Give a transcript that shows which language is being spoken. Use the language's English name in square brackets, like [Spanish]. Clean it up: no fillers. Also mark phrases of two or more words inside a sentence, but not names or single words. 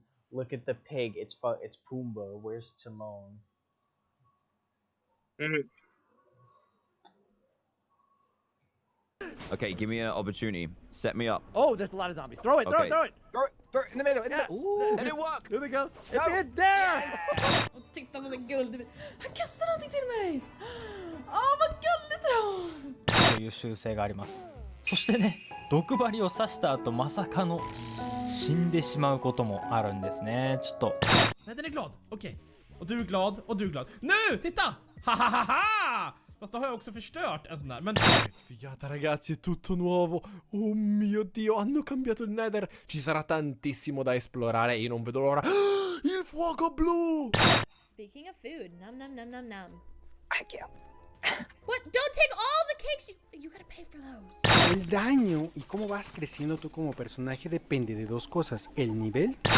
[English] Look at the pig. It's Pumbaa. Where's Timon? Okay, give me an opportunity. Set me up. Oh, there's a lot of zombies. Throw it, throw it, throw it! Throw it in the middle. Ooh, did it work? Here they go. It did! There! [Swedish] Och titta på sin guld. Han kastar någonting till mig. Åh, vad gulligt då! [Japanese] という習性があります。そしてね、毒針を刺した後まさかの死んでしまうこともあるんですね。ちょっと。 [Swedish] Nej, den är glad. Okej. Och du är glad och du är glad. Nu, titta! Hahaha! Fast då har jag också förstört en sån där. Men [Italian] figata ragazzi, è tutto nuovo. Oh mio Dio, hanno cambiato il Nether. Ci sarà tantissimo da esplorare e io non vedo l'ora. Il fuoco blu! [English] Speaking of food, num num num num num. I can't. What? Don't take all the cakes. You gotta pay for those. [Spanish] El daño y cómo vas creciendo tú como personaje depende de dos cosas: el nivel.